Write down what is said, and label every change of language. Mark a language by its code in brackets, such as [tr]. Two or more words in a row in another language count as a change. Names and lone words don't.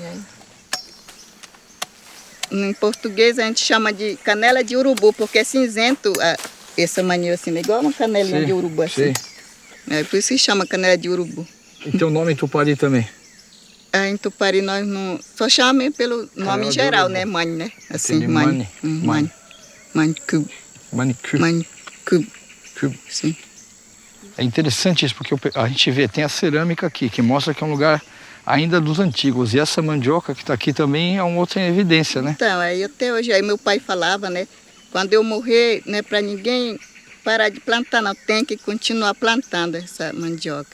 [pt] Em português a gente chama de canela de urubu, porque é cinzento essa maniva assim, igual uma canelinha de urubu assim. É por isso que chama canela de urubu. E tem o nome em Tupari também? Em Tupari nós não... Só chamamos pelo nome em geral, né? Mani, né? Assim, [tpr] mani. Manicube. [pt] Manicube. Sim. É interessante isso, porque a gente vê, tem a cerâmica aqui, que mostra que é um lugar ainda dos antigos. E essa mandioca que está aqui também é uma outra evidência, né? Então, aí até hoje, aí meu pai falava, né? Quando eu morrer, né, para ninguém parar de plantar, não, tem que continuar plantando essa mandioca.